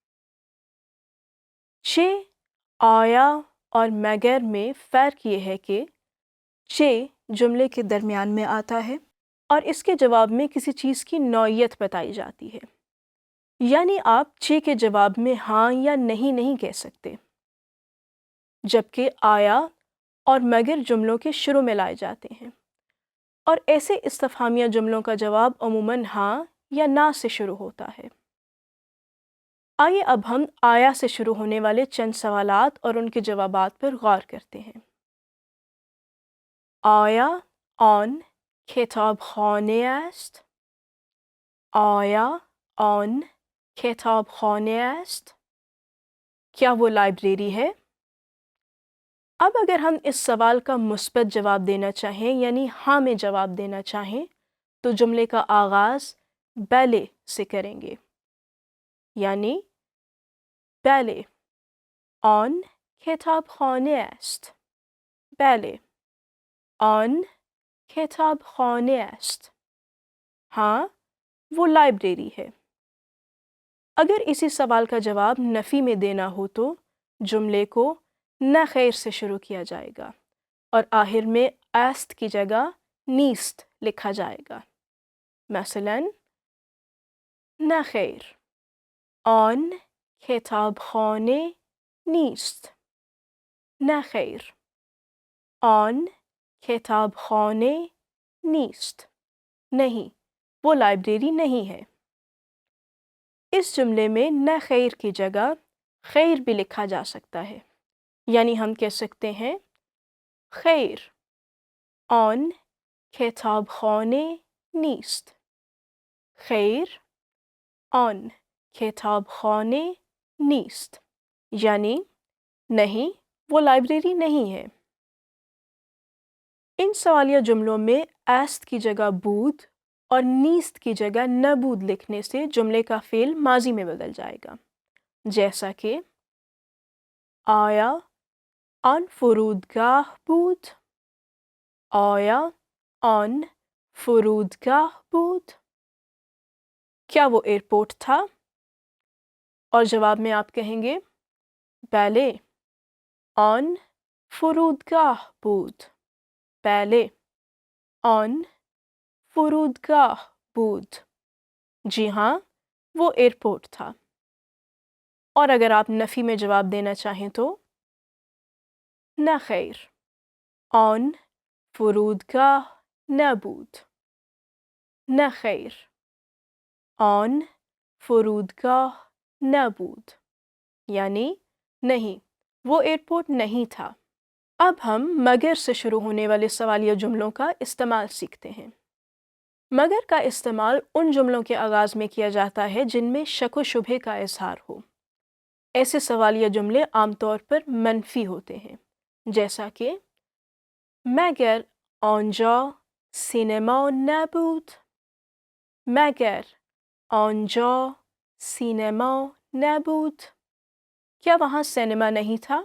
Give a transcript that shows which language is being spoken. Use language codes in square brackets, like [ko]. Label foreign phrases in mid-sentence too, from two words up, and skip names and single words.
[ur] چے، آیا اور مگر میں فرق یہ ہے کہ چے جملے کے درمیان میں آتا ہے اور اس کے جواب میں کسی چیز کی نوعیت بتائی جاتی ہے، یعنی آپ چے کے جواب میں ہاں یا نہیں کہہ سکتے، جبکہ آیا اور مگر جملوں کے شروع میں لائے جاتے ہیں اور ایسے استفہامیہ جملوں کا جواب عموماً ہاں یا نہ سے شروع ہوتا ہے۔ آئیے اب ہم آیا سے شروع ہونے والے چند سوالات اور ان کے جوابات پر غور کرتے ہیں۔ [fa] آیا آن کتابخانه است؟ آیا آن کتابخانه است؟ [ur] کیا وہ لائبریری ہے؟ اب اگر ہم اس سوال کا مثبت جواب دینا چاہیں یعنی ہاں میں جواب دینا چاہیں تو جملے کا آغاز بله سے کریں گے، [fa] یعنی بله آن کتابخانه است، بله آن کتابخانه است، [ur] ہاں وہ لائبریری ہے۔ اگر اسی سوال کا جواب نفی میں دینا ہو تو جملے کو [fa] نہ خیر [ur] سے شروع کیا جائے گا اور آخر میں است کی جگہ نیست لکھا جائے گا۔ [fa] مثلاً نہ خیر آن کتابخانه نیست، نہ خیر آن کتابخانه نیست، [ur] نہیں وہ لائبریری نہیں ہے۔ اس جملے میں [fa] نہ خیر [ur] کی جگہ خیر بھی لکھا جا سکتا ہے، یعنی ہم کہہ سکتے ہیں [fa] خیر آن کتابخانه نیست، خیر آن کتابخانه نیست [ur] یعنی نہیں وہ لائبریری نہیں ہے۔ ان سوالیہ جملوں میں ایست کی جگہ بود اور نیست کی جگہ نبود لکھنے سے جملے کا فعل ماضی میں بدل جائے گا، جیسا کہ [fa] آیا آن فرودگاه بود، آیا آن فرودگاه بود، [ur] کیا وہ ایئرپورٹ تھا؟ اور جواب میں آپ کہیں گے [fa] بله آن فرودگاه بود، بله آن فرودگاه بود، [ur] جی ہاں وہ ایئرپورٹ تھا۔ اور اگر آپ نفی میں جواب دینا چاہیں تو [fa] نه خیر آن فرودگاه نبود، نه خیر آن فرودگاه نبود، [ur] یعنی نہیں وہ ایئرپورٹ نہیں تھا۔ اب ہم مگر سے شروع ہونے والے سوالیہ جملوں کا استعمال سیکھتے ہیں۔ مگر کا استعمال ان جملوں کے آغاز میں کیا جاتا ہے جن میں شک و شبہے کا اظہار ہو۔ ایسے سوالیہ جملے عام طور پر منفی ہوتے ہیں، جیسا کہ [fa] مگر آنجا سینما نبود، مگر آنجا سینما نبود، [ur] کیا وہاں سینما نہیں تھا؟